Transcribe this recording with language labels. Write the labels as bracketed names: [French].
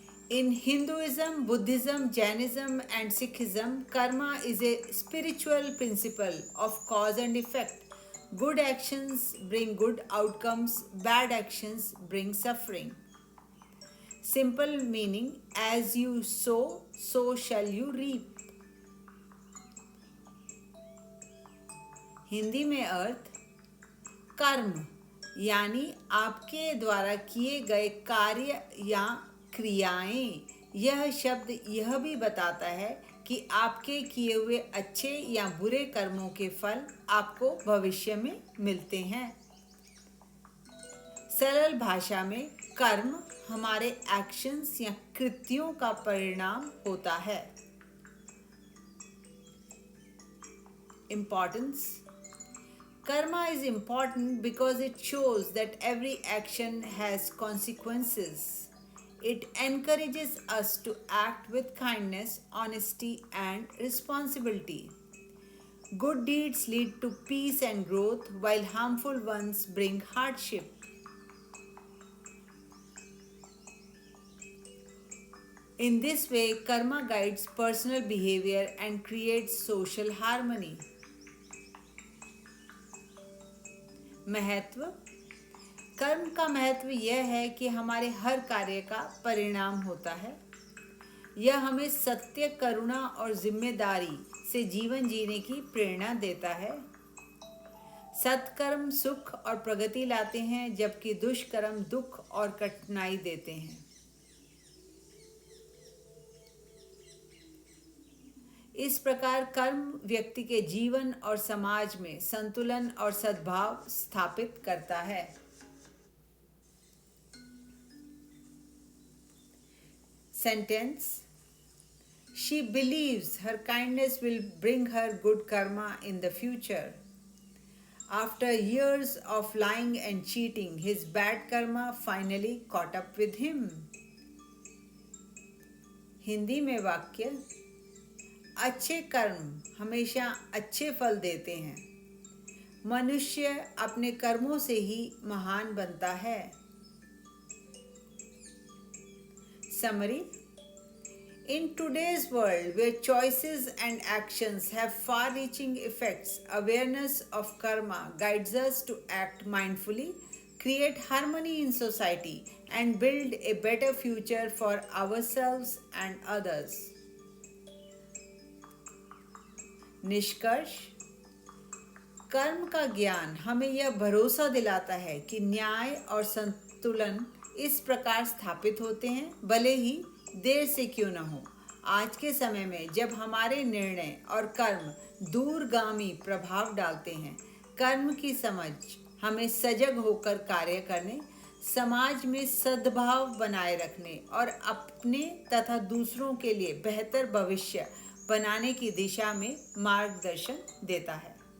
[English] In Hinduism, Buddhism, Jainism, and Sikhism, karma is a spiritual principle of cause and effect. Good actions bring good outcomes, bad actions bring suffering. Simple meaning, as you sow, so shall you reap. [Hindi] Hindi में अर्थ कर्म यानी आपके द्वारा किए गए कार्य या क्रियाएं। यह शब्द यह भी बताता है कि आपके किए हुए अच्छे या बुरे कर्मों के फल आपको भविष्य में मिलते हैं। सरल भाषा में कर्म हमारे एक्शंस या कृत्यों का परिणाम होता है। [English] Importance. Karma is important because it shows that every action has consequences. It encourages us to act with kindness, honesty, and responsibility. Good deeds lead to peace and growth, while harmful ones bring hardship. In this way, karma guides personal behavior and creates social harmony. [Hindi] महत्व। कर्म का महत्व यह है कि हमारे हर कार्य का परिणाम होता है। यह हमें सत्य, करुणा और जिम्मेदारी से जीवन जीने की प्रेरणा देता है। सत्कर्म सुख और प्रगति लाते हैं, जबकि दुष्कर्म दुख और कठिनाई देते हैं। इस प्रकार कर्म व्यक्ति के जीवन और समाज में संतुलन और सद्भाव स्थापित करता है। [English] Sentence. She believes her kindness will bring her good karma in the future. After years of lying and cheating, his bad karma finally caught up with him. [Hindi] Hindi में वाक्य। अच्छे कर्म हमेशा अच्छे फल देते हैं। मनुष्य अपने कर्मों से ही महान बनता है। [English] Summary. In today's world, where choices and actions have far-reaching effects, awareness of karma guides us to act mindfully, create harmony in society, and build a better future for ourselves and others. [Hindi] निष्कर्ष। कर्म का ज्ञान हमें यह भरोसा दिलाता है कि न्याय और संतुलन इस प्रकार स्थापित होते हैं, भले ही देर से क्यों न हो। आज के समय में जब हमारे निर्णय और कर्म दूरगामी प्रभाव डालते हैं, कर्म की समझ हमें सजग होकर कार्य करने, समाज में सद्भाव बनाए रखने और अपने तथा दूसरों के लिए बेहतर भविष्य बनाने की दिशा में मार्गदर्शन देता है।